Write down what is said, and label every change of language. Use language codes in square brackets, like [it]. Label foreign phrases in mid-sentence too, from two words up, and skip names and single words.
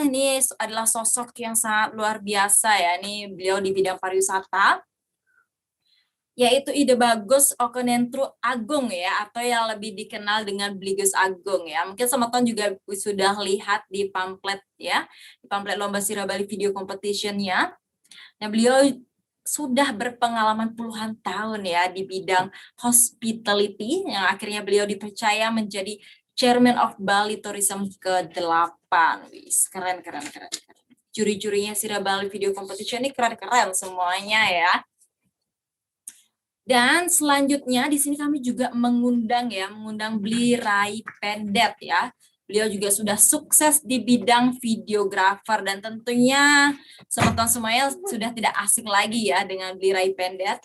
[id] Ini adalah sosok yang sangat luar biasa ya. Ini beliau di bidang pariwisata, yaitu Ide Bagus Okonentru Agung ya, atau yang lebih dikenal dengan Bligus Agung ya. Mungkin Semeton juga sudah lihat di pamflet ya, di pamflet Lomba Sira Bali Video Competition-nya. Nah, beliau sudah berpengalaman puluhan tahun ya di bidang hospitality, yang akhirnya beliau dipercaya menjadi [en] Chairman of Bali Tourism [id] ke-8. Wis, keren. Juri-jurinya Sira Bali Video Competition ini keren-keren semuanya ya. Dan selanjutnya di sini kami juga mengundang Bli Rai Pendet ya. Beliau juga sudah sukses di bidang videografer, dan tentunya Semeton semuanya sudah tidak asing lagi ya dengan Bli Rai Pendet.